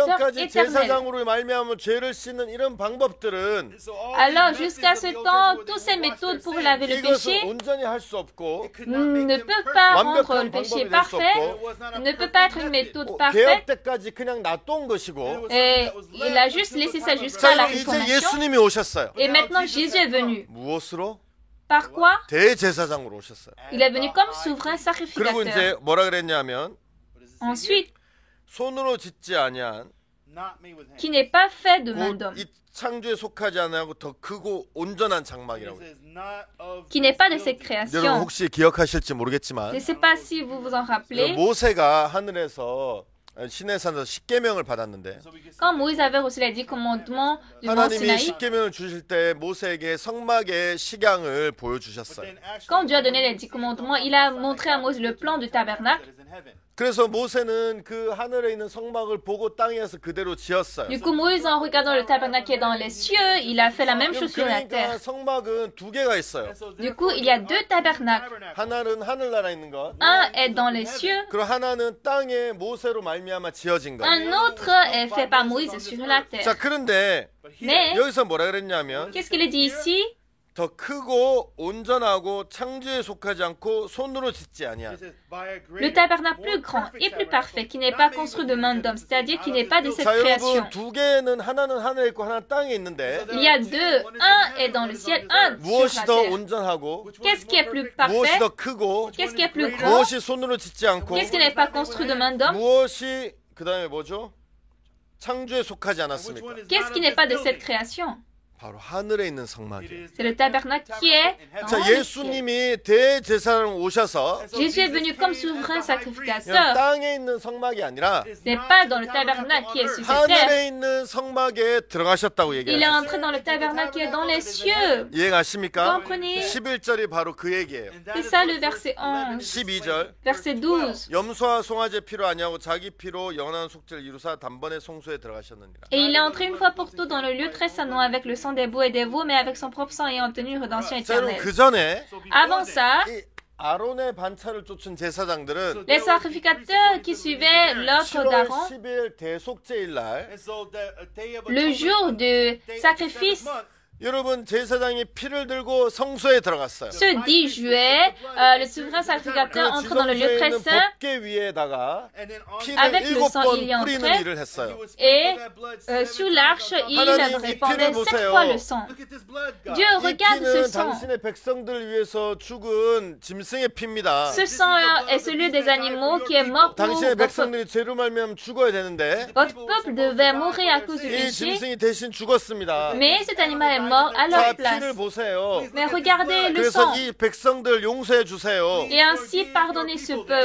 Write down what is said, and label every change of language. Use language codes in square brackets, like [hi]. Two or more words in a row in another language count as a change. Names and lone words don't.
[ko] 그전까지 [fr] éternel. [ko] 제사장으로 말미암아 죄를 씻는 이런 방법들은 [fr] Alors jusqu'à ce temps, toutes ces méthodes pour laver le [ko] 이것을 [fr] péché [ko] 온전히 할 수 없고 [fr] ne peuvent pas rendre [ko] 완벽한 [fr] le péché [ko] 방법이 될 수 [fr] parfait, [ko] 없고 [fr] ne peut pas être une méthode [ko] 개혁 [fr] parfaite. [ko] 때까지 그냥 놔둔 것이고 [fr] Et il a juste laissé ça [ko] 자 [fr] jusqu'à la [ko] 여러분 이제 [fr] réformation. [ko] 예수님이 오셨어요. [fr] Et maintenant Jésus est venu. [ko] 무엇으로? [fr] Par quoi? [ko] 대제사장으로 오셨어요. [fr] Il est venu comme souverain [ko] 그리고 [fr] sacrificateur. [ko] 이제 뭐라 그랬냐면 [fr] Ensuite, [ko] 손으로 짓지 아니한 [fr] qui n'est pas fait de main [ko] 곧 [fr] d'homme, [ko] 이 창조에 속하지 않고 더 크고 온전한 장막이라고 해요. [fr] qui n'est pas de cette [ko] 여러분 [fr] création. [ko] 혹시 기억하실지 모르겠지만 [fr] Je ne sais pas si vous vous en rappelez. [ko] 모세가 하늘에서 시내산에서 십계명을 받았는데 [fr] Quand Moïse avait reçu les 10 commandements du mont [ko] 하나님이 [fr] Sinaï, [ko] 십계명을 주실 때 모세에게 성막의 식양을 보여주셨어요. [fr] quand Dieu a donné les 10 commandements, il a montré à Moïse le plan du tabernacle. [ko] 그래서 모세는 그 하늘에 있는 성막을 보고 땅에서 그대로 지었어요. [fr] Du coup, Moïse, en regardant le tabernacle qui est dans les cieux, il a fait la même chose sur la [ko] 그러니까 [fr] terre. [ko] 성막은 두 개가 있어요. [fr] Du coup, il y a deux tabernacles. [ko] 하나는 하늘나라에 있는 것, [fr] Un est dans les cieux, [ko] 그리고 하나는 땅에 모세로 말미암아 지어진 것. [fr] un autre est fait par Moïse sur la terre. [ko] 자, 그런데 [fr] Mais, [ko] 여기서 뭐라 그랬냐면 [fr] qu'est-ce qu'il est dit ici? [ko] 더 크고 온전하고 창조에 속하지 않고 손으로 짓지 아니한. [fr] Le tabernacle plus grand et plus parfait, qui n'est pas construit de main d'homme, c'est-à-dire qui n'est pas de cette [ko] 자, [fr] création. [ko] 여러분 두 개는 하나는 하늘에 있고 하나는 땅에 있는데 [fr] Il y a deux. Un est dans le ciel, un sur [ko] 무엇이 [fr] la [ko] 더 [fr] terre. [ko] 온전하고 [fr] Qu'est-ce qui est plus [ko] 무엇이 [fr] parfait? [ko] 더 크고 [fr] Qu'est-ce qui est plus grand? [ko] 무엇이 손으로 짓지 않고 [fr] Qu'est-ce qui n'est pas construit de main d'homme? [ko] 무엇이 그다음에 뭐죠? 창조에 속하지 않았습니까? [fr] Qu'est-ce qui n'est pas de cette création? [ko] 바로 하늘에 있는 성막이에요. [fr] C'est le tabernacle qui est [ko] 자, [fr] en ciel. [ko] 예수님이 대제사장으로 오셔서 [fr] Jésus est venu comme souverain [ko] 그냥 [fr] sacrificateur. [ko] 땅에 있는 성막이 아니라 [fr] Ce n'est pas dans le tabernacle qui est sur cette terre. [ko] 하늘에 있는 성막에 들어가셨다고 [fr] Il est [ko] 얘기해요. [fr] entré dans le tabernacle qui est dans les cieux. [ko] 이해가십니까? [fr] Comprenez? [ko] 11절이 바로 그 얘기예요. [fr] C'est ça le verset 11. [ko] 12절 [fr] Verset 12. [ko] 염소와 송아지 피로 아니하고 자기 피로 영원한 속죄를 이루사 단번에 성소에 들어가셨느니라. [fr] Et il est entré une fois pour toutes dans le lieu très saint, non avec le sang des boucs et des veaux, mais avec son propre sang ayant obtenu une rédemption [ko] 자, 여러분 [fr] éternelle. [ko] 그 전에 [fr] Avant ça, [ko] 이 아론의 반차를 쫓은 제사장들은 [fr] les sacrificateurs qui suivaient l'ordre [ko] 7월 [fr] d'Aaron, [ko] 10일 대속죄일 날 [fr] le jour du sacrifice, [ko] 여러분 제사장이 피를 들고 성소에 들어갔어요. [fr] ce 10 juillet, le souverain sacrificateur entre dans le lieu [ko] 지성소에 [fr] très [ko] 있는 [fr] saint [ko] 법궤 위에다가 피를 [fr] Avec le sang, [ko] 7번 [fr] il y est [ko] 뿌리는 [fr] entré. [ko] 일을 했어요. [fr] et sous l'arche, il [ko] 하나님, 이 [fr] répandait [ko] 피를 [fr] 7 [ko] 보세요. [fr] fois le sang. Dieu [ko] 이 [fr] regarde ce [ko] 피는 [fr] sang. [ko] 당신의 백성들을 위해서 죽은 짐승의 피입니다. [fr] Ce sang est celui des animaux qui est mort pour [ko] 당신의 [fr] votre peuple. [ko] 백성들이 죄로 말미암아 죽어야 되는데 [fr] Votre peuple devait mourir à cause du [ko] 이 [fr] péché, [ko] 짐승이 대신 죽었습니다. [fr] mais cet animal est mort à [ko] 자, [fr] leur [ko] 피를 [fr] place. [ko] 보세요. [fr] Mais regardez le [ko] 그래서 [fr] sang. [ko] 이 백성들 용서해 주세요. [fr] Et ainsi pardonnez ce peuple.